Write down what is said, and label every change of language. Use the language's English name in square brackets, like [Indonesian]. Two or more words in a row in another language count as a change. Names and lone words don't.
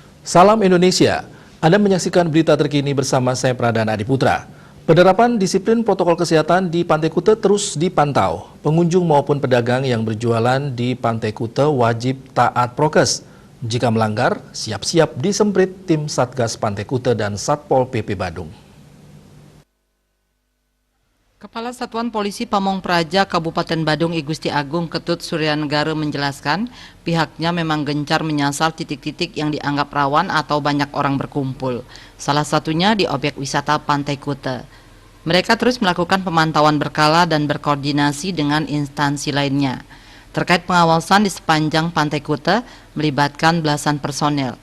[Indonesian] Salam Indonesia, Anda menyaksikan berita terkini bersama saya Pradana Adiputra. Penerapan disiplin protokol kesehatan di Pantai Kuta terus dipantau. Pengunjung maupun pedagang yang berjualan di Pantai Kuta wajib taat prokes. Jika melanggar, siap-siap disemprit tim Satgas Pantai Kuta dan Satpol PP Badung. Kepala Satuan Polisi Pamong Praja Kabupaten Badung I Gusti Agung Ketut Suryanegara menjelaskan pihaknya memang gencar menyasar titik-titik yang dianggap rawan atau banyak orang berkumpul. Salah satunya di objek wisata Pantai Kuta. Mereka terus melakukan pemantauan berkala dan berkoordinasi dengan instansi lainnya. Terkait pengawasan di sepanjang Pantai Kuta melibatkan belasan personel.